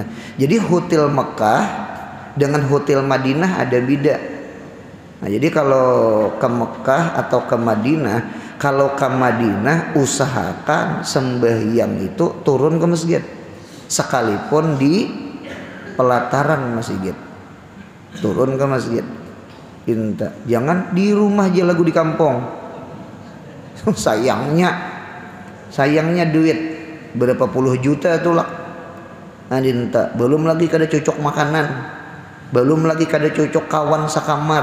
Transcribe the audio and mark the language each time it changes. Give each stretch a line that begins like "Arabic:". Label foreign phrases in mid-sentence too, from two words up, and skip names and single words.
Indonesian: Jadi hotel Mekah dengan hotel Madinah ada beda. Nah, jadi kalau ke Mekah atau ke Madinah, kalau ke Madinah usahakan sembahyang itu turun ke masjid, sekalipun di pelataran masjid, turun ke masjid.
Banjar: Jangan di rumah aja lagu di kampung. sayangnya duit berapa puluh juta tuh lah. Nah, belum lagi kada cocok makanan, belum lagi kada cocok kawan sakamar.